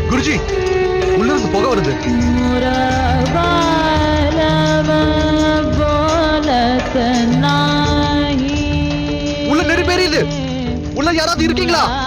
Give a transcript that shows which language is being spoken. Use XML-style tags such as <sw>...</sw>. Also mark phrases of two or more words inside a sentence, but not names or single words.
<ta>குருஜி உள்ள இருந்து புகை வருது.</ta> <bho>मोरा बालम बोलत नाही</bho> <ta>உள்ள நெருப்பு எரியுது. உள்ள யாராவது இருக்கீங்களா?</ta>